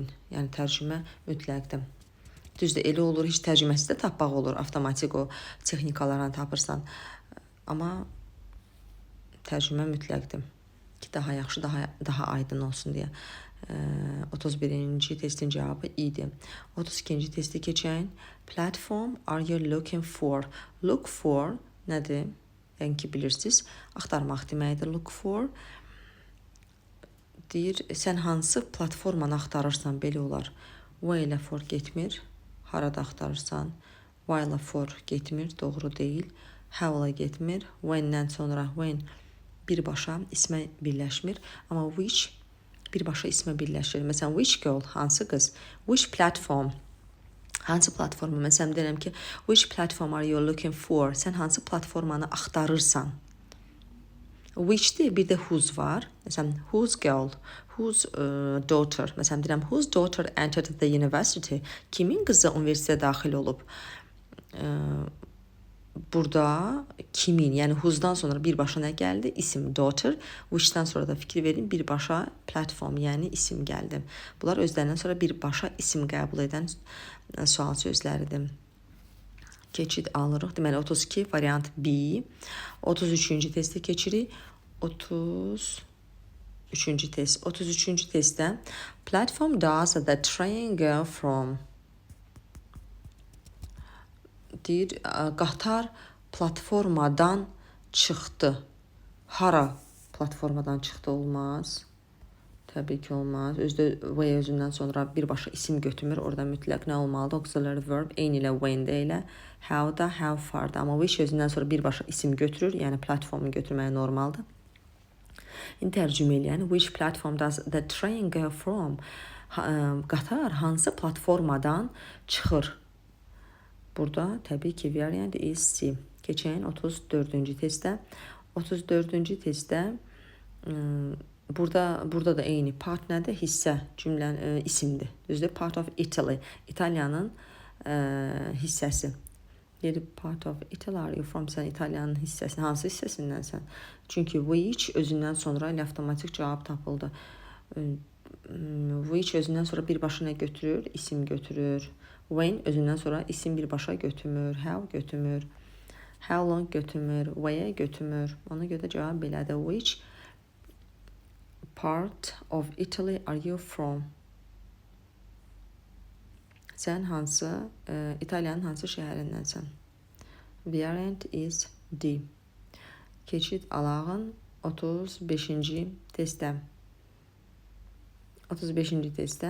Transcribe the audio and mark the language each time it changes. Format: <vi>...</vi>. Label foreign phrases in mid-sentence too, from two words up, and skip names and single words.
<az>Yəni tərcümə mütləqdir. Düzdür, elə olur, heç tərcüməsi də tapmaq olur, avtomatik o texnikalarla tapırsan. Amma tərcümə mütləqdir ki, daha yaxşı, daha aydın olsun deyə. 31-ci testin cavabı idi. 32-ci testi keçək.</az> <en>Platform are you looking for? Look for</en> <az>nədir? Yəni ki, bilirsiniz, axtarmaq deməkdir.</az> <en>Look for</en> <az>deyir, sən hansı platformanı axtarırsan, belə olar. Where ilə for getmir, harada axtarırsan. Why ilə for getmir, doğru deyil. How ilə getmir, when-dən sonra when birbaşa ismə birləşmir. Amma which birbaşa ismə birləşir. Məsələn,</az> <en>which girl,</en> <az>hansı qız?</az> <en>Which platform,</en> <az>hansı platformu? Məsələn, deyirəm ki,</az> <en>which platform are you looking for?</en> <az>Sən hansı platformanı axtarırsan? Which-dir, bir də whose var. Məsələn,</az> <en>whose girl, whose daughter.</en> <az>Məsələn, deyirəm,</az> <en>whose daughter entered the university?</en> <az>Kimin qızı universitetə daxil olub? Burada kimin, yəni who's-dan sonra birbaşa nə gəldi? İsim daughter. Which-dən sonra da fikir verin, birbaşa platform, yəni isim gəldi. Bunlar özlərindən sonra birbaşa isim qəbul edən sual sözləridir. Keçid alırıq. Deməli 32 variant B. 33-cü testi keçirik. 33-cü test. 33-cü testdə</az> <en>platform does the train go from?</en> <az>Deyir, qatar platformadan çıxdı. Hara platformadan çıxdı olmaz? Təbii ki, olmaz. Way özündən sonra birbaşa isim götürmür. Orada mütləq nə olmalıdır?</az> <en>Auxiliary verb</en> <az>eyni ilə when-də elə.</az> <en>How-da, how far-da.</en> <az>Amma which özündən sonra birbaşa isim götürür. Yəni platformu götürməyə normaldır. İndi tərcümə eləyən.</az> <en>Which platform does the train go from?</en> <az>Qatar hansı platformadan çıxır? Burada təbii ki,</az> <en>variant is C.</en> <az>Keçən 34-cü testdə. 34-cü testdə burada da eyni part nədir? Hissə, cümlənin isimdir. Düzdür?</az> <en>Part of Italy.</en> <az>İtaliyanın hissəsi. Deyir,</az> <en>part of Italy are you from?</en> <az>Sən İtaliyanın hissəsindən, hansı hissəsindənsən? Çünki which özündən sonra ilə avtomatik cavab tapıldı. Which özündən sonra birbaşa nə götürür? İsim götürür. When özündən sonra isim birbaşa götürmür. How götürmür.</az> <en>How long</en> <az>götürmür. Where götürmür. Ona görə də cavab belədir.</az> <en>Which part of Italy are you from?</en> <az>Sən hansı, İtaliyanın hansı şəhərindənsən?</az> <en>Variant is D.</en> <az>Keçid alağın 35-ci testdə. 35-ci testdə.</az>